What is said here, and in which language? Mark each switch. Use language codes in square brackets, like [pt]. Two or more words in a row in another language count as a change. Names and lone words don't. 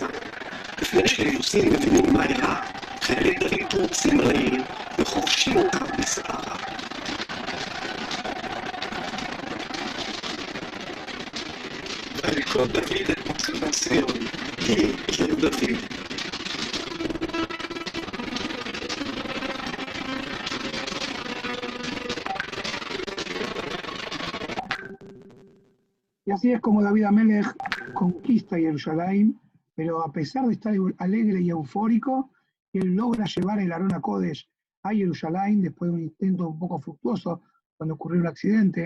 [he] לפני שהיבוסים מבינים מה אירע, חיילי דוד פורצים על העיר וחופשים אותה בסערה. ויקרא דוד את מצבת ציון, היא עיר דוד. [es] Y así es como David Amelech conquista Jerusalén, pero a pesar de estar alegre y eufórico, él logra llevar el [he] ארון הקודש [es] a Jerusalén después de un intento un poco fructuoso cuando ocurrió un accidente.